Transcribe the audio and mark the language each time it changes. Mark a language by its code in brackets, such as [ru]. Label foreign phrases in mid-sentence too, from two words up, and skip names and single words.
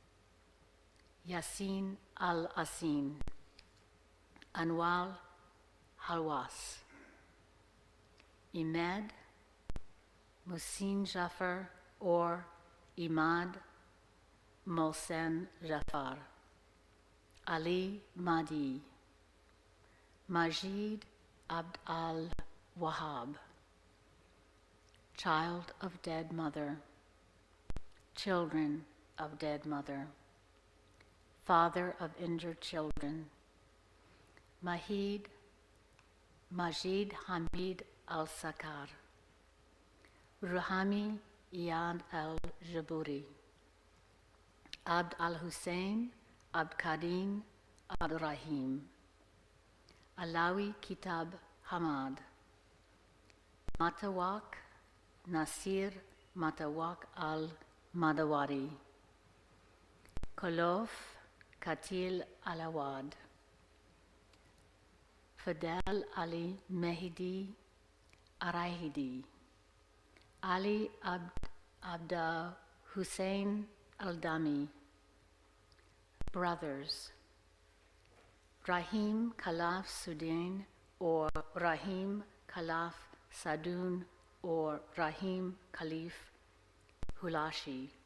[en] Yasin Al-Asin, Anwal Halwas, Imed Musin Jafar or Imad Mohsen Jafar, Ali Mahdi, Majid Abd al-Wahhab, child of dead mother, children of dead mother, father of injured children, Majid Hamid al-Sakar, Ruhami Iyad al-Jaburi, Abd al-Hussein, Abd Kadim, Abd Rahim, Alawi Kitab Hamad, Matawak Nasir Matawak al-Madawari, Kolof Katil Alawad, Fidel Ali Mehdi Arahidi, Ali Abda Hussein Al-Dami, brothers, Rahim Khalaf Sudain or Rahim Khalaf Sadun or Rahim Khalif Hulashi,